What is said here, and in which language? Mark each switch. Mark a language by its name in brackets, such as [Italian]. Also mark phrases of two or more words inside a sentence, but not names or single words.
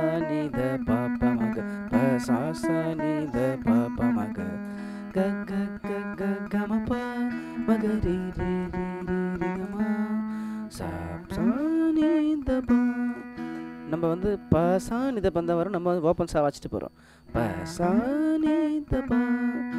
[Tamil] ni da pa pa maga pa sa ni da pa pa maga ga ga ga ga ga ma pa maga ri ri ri ri ri ga ma sa sa ni da pa. நம்ம வந்து ப சா நித பந்தம் வரும். நம்ம ஓப்பன் சா வச்சுட்டு போகிறோம். ப சா நித பா